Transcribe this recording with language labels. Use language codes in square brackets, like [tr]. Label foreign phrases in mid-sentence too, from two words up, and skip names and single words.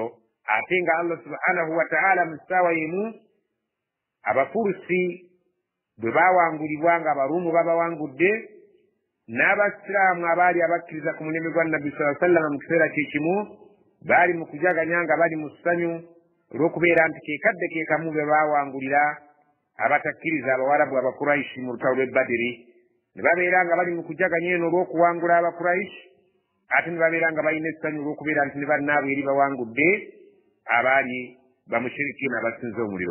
[lg] Ate nga Allah [ar] سبحانه وتعالى [lg] mu ssaawa y'emu Abafurusi bwe bawangulibwa nga Abaruumu babawangudde, n'Abasiraamu abaali abakkiriza ku mulimu gwa Nabbi [ar] صلى الله عليه وسلم [lg] mu kiseera kyekimu baali mu kujaganya nga bali mu ssanyu olw'okubeera nti keekadde keekamu be baawangulira abatakkiriza Abawarabu Abakuraishi mu lutalo lw'e Badiri. Ne babeera nga bali mu kujaganya eno olw'okuwangula Abakuraishi, ate ne babeera nga balina essanyu olw'okubeera nti ne bannaabwe eri bawangudde abaali bamushirikiina abasinza omuliro.